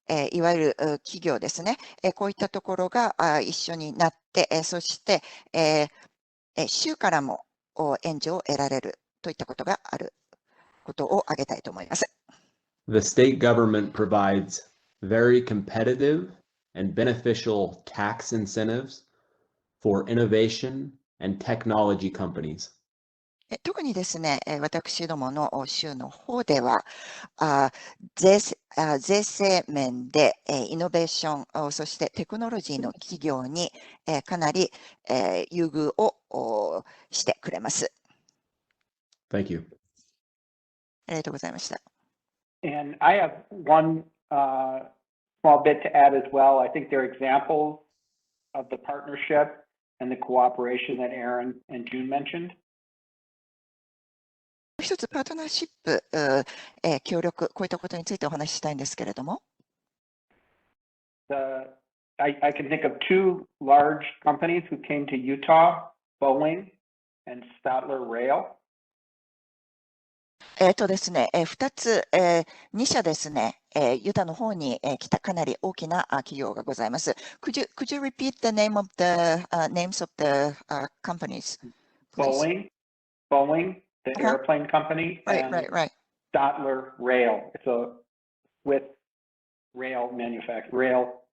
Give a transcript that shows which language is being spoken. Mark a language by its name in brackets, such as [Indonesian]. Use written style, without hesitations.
[Japanese] いわゆる企業ですね、こういったところが一緒になって、そして、州からも援助を得られるといったことがあることを挙げたいと思います。 [English] The state government provides very competitive and beneficial tax incentives for innovation and technology companies. [Japanese] 特にですね、私どもの州の方では、税制面でイノベーション、そしてテクノロジーの企業にかなり優遇をしてくれます。 [English] Thank you. [Japanese] ありがとうございました。 [English] And I have one small bit to add as well. I think there are examples of the partnership and the cooperation that Aaron and June mentioned. [Japanese] 一つパートナーシップ、協力、こういったことについてお話ししたいんですけれども。 [English] I can think of two large companies who came to Utah, Boeing and Stadler Rail. [Japanese] ですね、2つ、2社ですね、ユタの方に来たかなり大きな企業がございます。 [English] Could you repeat the names of the companies? Boeing, the airplane company, and right. Stadler Rail. It's a Swiss railroad manufacturer.